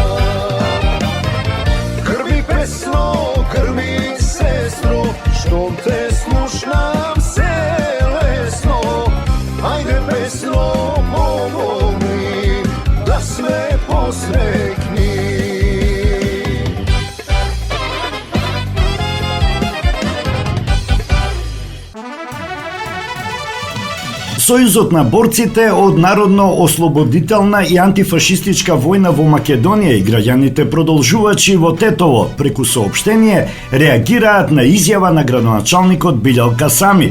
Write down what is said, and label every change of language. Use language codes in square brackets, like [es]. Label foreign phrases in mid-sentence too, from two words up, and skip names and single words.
[mk] Krvi pesno, krvi sestro, što te slušam se lesno, ajde pesno pomogni, da sve posrekni. Сојузот на борците од Народно-ослободителна и антифашистичка војна во Македонија и граѓаните продолжувачи во Тетово преку соопштение реагираат на изјава на градоначалникот Билјал Касами.